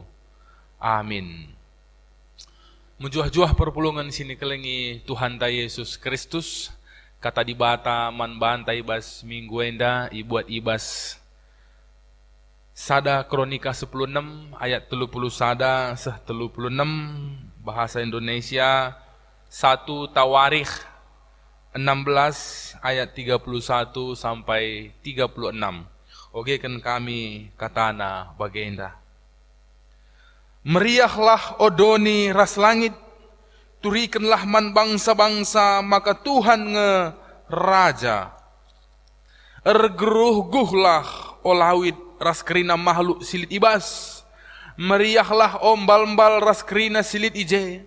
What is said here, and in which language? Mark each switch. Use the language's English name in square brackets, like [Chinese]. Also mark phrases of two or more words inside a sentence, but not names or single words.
[Batak Karo] Amin. Menjuah-juah perpulungan sini kelengi Tuhan ta Yesus Kristus. Kata dibata man bantai bas minggu enda ibuat ibas. Sada Kronika 16 ayat 30 sada seh 36 [Indonesian] bahasa Indonesia. 1 Tawarikh 16 ayat 31 sampai 36. [Batak Karo] Oke kan kami katana bagenda. Meriahlah odoni ras langit, turikanlah man bangsa-bangsa, maka Tuhan nge raja. Ergeruh-guhlah olawit ras kerina makhluk silit ibas, meriahlah ombal-mbal ras kerina silit ije.